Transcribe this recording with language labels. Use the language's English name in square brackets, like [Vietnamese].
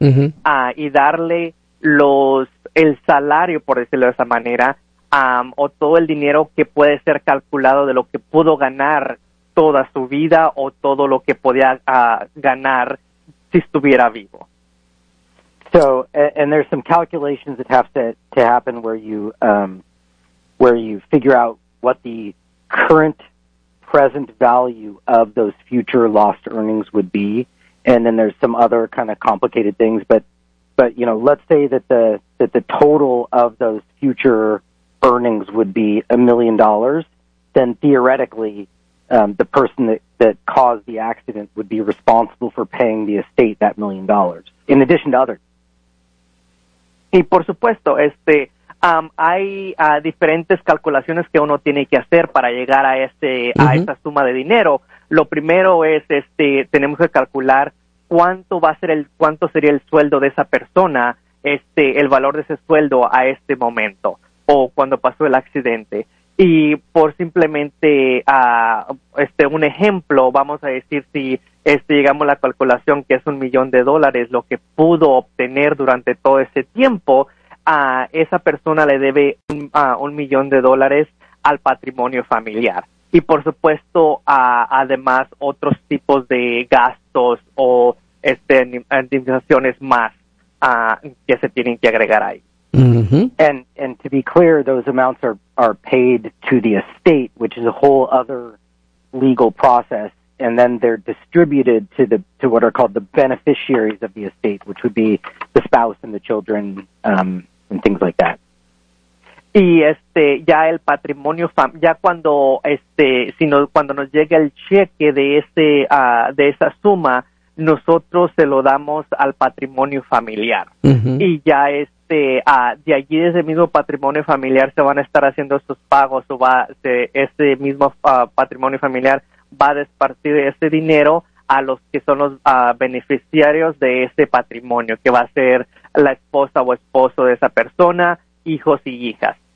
[Spanish] uh-huh. Y darle el salario, por decirlo de esa manera, o todo el dinero que puede ser calculado de lo que pudo ganar toda su vida o todo lo que podía ganar si estuviera vivo. [English] So, and there's some calculations that have to happen where you figure out what the current present value of those future lost earnings would be, and then there's some other kind of complicated things, but you know, let's say that the total of those future earnings would be $1 million, then theoretically the person that caused the accident would be responsible for paying the estate that $1 million in addition to others. [Spanish] Y por supuesto hay diferentes calculaciones que uno tiene que hacer para llegar a a esa suma de dinero. Lo primero es tenemos que calcular cuánto sería el sueldo de esa persona, el valor de ese sueldo a este momento o cuando pasó el accidente. Y por simplemente un ejemplo, vamos a decir si llegamos a la calculación que es $1 million lo que pudo obtener durante todo ese tiempo, a esa persona le debe $1 million al patrimonio familiar. Y por supuesto, además, otros tipos de gastos o indemnizaciones más que se tienen que agregar ahí. Mm-hmm. [English] And to be clear, those amounts are paid to the estate, which is a whole other legal process, and then they're distributed to what are called the beneficiaries of the estate, which would be the spouse and the children and things like that. [Spanish] Y ya el patrimonio ya cuando cuando nos llegue el cheque de de esa suma, nosotros se lo damos al patrimonio familiar. Uh-huh. Y ya de allí, de ese mismo patrimonio familiar, se van a estar haciendo estos pagos, o ese mismo patrimonio familiar va a despartir ese dinero a los que son los beneficiarios de ese patrimonio, que va a ser la esposa o esposo de esa persona, hijos y hijas.